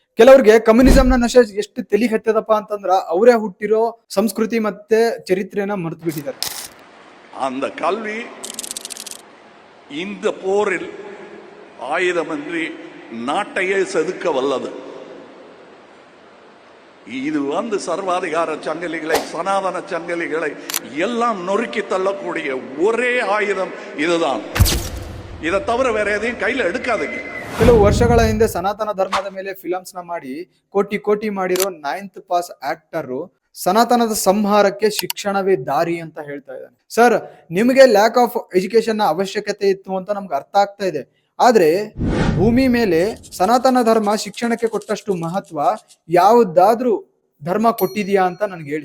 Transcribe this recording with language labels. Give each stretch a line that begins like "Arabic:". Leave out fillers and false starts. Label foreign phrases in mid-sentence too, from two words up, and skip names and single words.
Kannada: ಕೆಲವ್ರಿಗೆ ಕಮ್ಯುನಿಸಂ ನ ನಶೆ ಎಷ್ಟು ತಲಿ ಹತ್ತದಪ್ಪ ಅಂತಂದ್ರ ಅವರೇ ಹುಟ್ಟಿರೋ ಸಂಸ್ಕೃತಿ ಮತ್ತೆ ಚರಿತ್ರೆನ ಮರೆತು ಬಿಟ್ಟಿದ್ದಾರೆ.
Tamil: அந்த கல்வி இந்த போரில் ஆயுதமின்றி நாட்டையே செதுக்க வல்லது. இது சர்வாதிகார சங்கிலிகளை, சனாதன சங்கிலிகளை எல்லாம் நொறுக்கி தள்ளக்கூடிய ஒரே ஆயுதம் இதுதான். இதை தவிர வேற எதையும் கையில எடுக்காதீங்க.
Kannada: ಕೆಲವು ವರ್ಷಗಳ ಹಿಂದೆ ಸನಾತನ ಧರ್ಮದ ಮೇಲೆ ಫಿಲಮ್ಸ್ ನ ಮಾಡಿ ಕೋಟಿ ಮಾಡಿರೋ 9th
English: pass actor
Kannada: ಸನಾತನದ ಸಂಹಾರಕ್ಕೆ ಶಿಕ್ಷಣವೇ ದಾರಿ ಅಂತ ಹೇಳ್ತಾ ಇದ್ದಾನೆ. ಸರ್, ನಿಮಗೆ
English: lack of education
Kannada: ನ ಅವಶ್ಯಕತೆ ಇತ್ತು ಅಂತ ನಮ್ಗೆ ಅರ್ಥ ಆಗ್ತಾ ಇದೆ. ಆದ್ರೆ ಭೂಮಿ ಮೇಲೆ ಸನಾತನ ಧರ್ಮ ಶಿಕ್ಷಣಕ್ಕೆ ಕೊಟ್ಟಷ್ಟು ಮಹತ್ವ ಯಾವುದಾದ್ರೂ ಧರ್ಮ ಕೊಟ್ಟಿದ್ಯಾ ಅಂತ ನನ್ಗೆ ಹೇಳಿ.